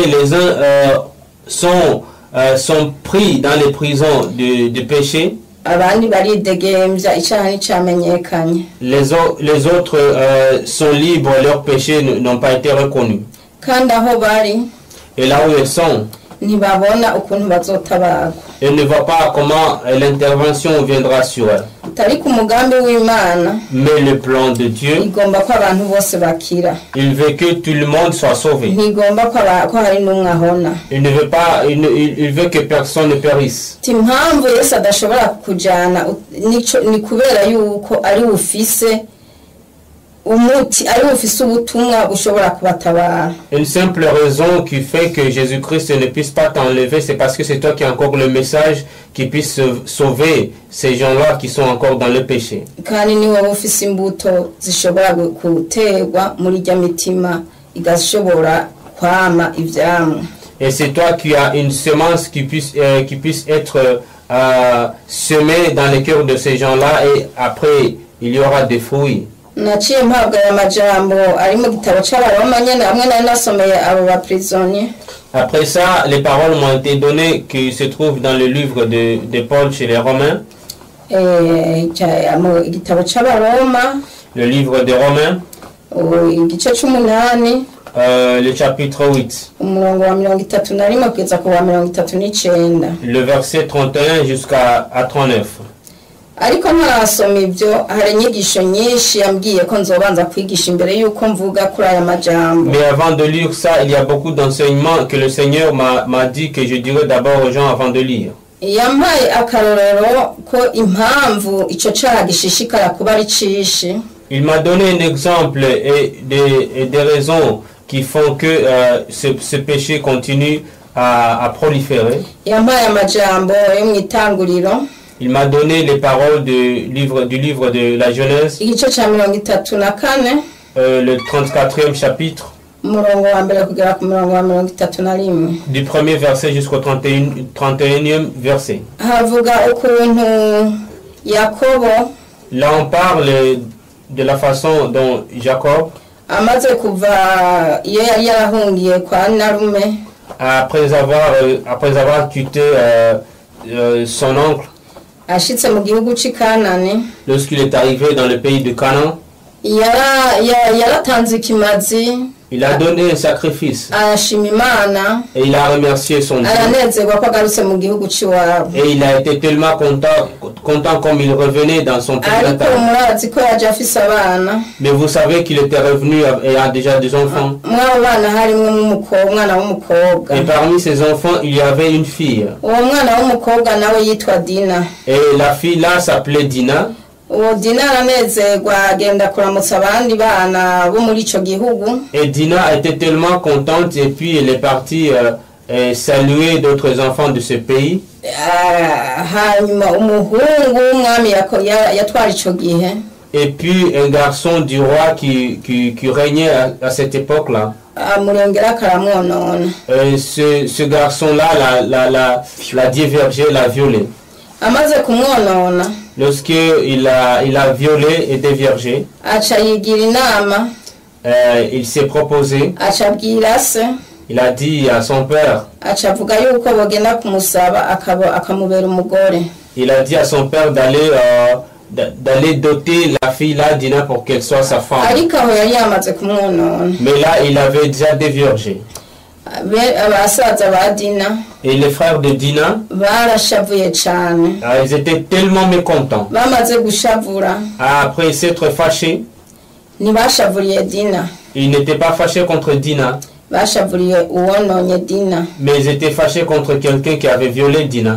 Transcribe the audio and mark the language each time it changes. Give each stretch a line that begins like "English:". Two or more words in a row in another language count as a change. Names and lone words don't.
French: Les uns sont pris dans les prisons de péché. Les autres sont libres, leurs péchés n'ont pas été reconnus. Et là où ils sont,
Rundi: ntibabona ukuntu bazotabarwa.
French: Elle ne voit pas comment l'intervention viendra sur elle.
Rundi: Ariko umugambi w'Imana
French: Mais le plan de Dieu,
Rundi: igomba ko abantu bose bakira.
French: il veut que tout le monde soit sauvé.
Rundi: Ntigomba ko hari n'umwe ahona.
French: Il ne veut pas, il veut que personne ne périsse.
Rundi: Impamvu Yesu adashobora kujana ni kubera yuko ari ufise umuti, ari ufise ubutumwa bushobora kubatabara.
French: Une simple raison qui fait que Jésus-Christ ne puisse pas t'enlever, c'est parce que c'est toi qui as encore le message qui puisse sauver ces gens-là qui sont encore dans le péché.
Rundi: Kandi ni wowe ufise imbuto zishobora guterwa muri rya mitima igashobora kwama ivyamwa.
French: Et c'est toi qui as une semence qui puisse être semée dans les cœurs de ces gens-là, et après il y aura des fruits.
Rundi: Naciye mpabwa aya majambo ari mu gitabo c'Abaroma nyene hamwe nari nasomeye abo baprisonniers.
French: Après ça, les paroles m'ont été données qui se trouvent dans le livre de Paul chez les Romains.
Rundi: Igitabo c'Abaroma,
French: le livre des Romains,
Rundi: igice c'umunani,
French: le chapitre 8,
Rundi: umurongo wa 31 kugeza ku wa 39.
French: le verset 31 jusqu'à 39.
Rundi: Ariko ntarasoma ibyo, hari inyigisho nyinshi yambwiye ko nzobanza kwigisha imbere yuko mvuga kuri aya majambo.
French: Mais avant de lire ça, il y a beaucoup d'enseignements que le Seigneur m'a dit que je dirais d'abord aux gens avant de lire.
Rundi: Yampaye akarorero ko impamvu ico cyaha gishishikara kuba ari cishi.
French: Il m'a donné un exemple et des raisons qui font que ce péché continue à proliférer.
Rundi: Yampaye amajambo yo mu Itanguriro.
French: Il m'a donné les paroles du livre de la Genèse,
Rundi: igice ca 34,
French: le 34e chapitre,
Rundi: umurongo wa mbere kugera ku murongo wa 31.
French: du premier verset jusqu'au 31e verset.
Rundi: Havuga ukuntu Yakobo,
French: là on parle de la façon dont Jacob,
Rundi: amaze kuva iyo yari yarahungiye kwa Narume,
French: après avoir quitté son oncle,
Rundi: ashitse mu gihugu c'i Kanani,
French: lorsqu'il est arrivé dans le pays de Canaan,
Rundi: yaratanze ikimazi,
French: il a donné un sacrifice
Rundi: arashima Imana,
French: et il a remercié son Dieu.
Rundi: aranezerwa ko agarutse mu gihugu c'iwabo.
French: Et il a été tellement content comme il revenait dans son pays
Rundi: Ariko natal. murazi ko yaje afise abana.
French: Mais vous savez qu'il était revenu et a déjà des enfants.
Rundi: Mw'abo bana harimwo umwana w'umukobwa.
French: Et parmi ses enfants, il y avait une fille.
Rundi: Uwo mwana w'umukobwa nawe yitwa Dina.
French: Et la fille là s'appelait Dina.
Rundi: Uwo Dina aranezerwa agenda kuramutsa abandi bana bo muri ico gihugu.
French: Et Dina était tellement contente et puis elle est partie saluer d'autres enfants de ce pays.
Rundi: Hanyuma umuhungu w'umwami yatwara ico gihe.
French: Et puis un garçon du roi qui régnait à cette époque-là.
Rundi: Amurengera karamwonona.
French: Ce garçon-là l'a divergé, l'a violé.
Rundi: Amaze kumwonona.
French: Lorsqu'il a violé et déviergé,
Rundi: aca yigira inama.
French: Il s'est proposé.
Rundi: Aca abwira se.
French: Il a dit à son père.
Rundi: Aca avuga yuko bogenda kumusaba akamubera umugore.
French: Il a dit à son père d'aller doter la fille là Dina pour qu'elle soit sa femme.
Rundi: Ariko aho yari yamaze kumwonona.
French: Mais là il avait déjà déviergé.
Rundi: Abasaza ba Dina.
French: Et les frères de Dina,
Rundi: barashavuye cyane.
French: Ils étaient tellement mécontents.
Rundi: Bamaze gushavura.
French: Après s'être fâchés,
Rundi: ntibashavuriye Dina.
French: Ils n'étaient pas fâchés contre Dina.
Rundi: Bashavuriye uwononye Dina.
French: Mais ils étaient fâchés contre quelqu'un qui avait violé Dina.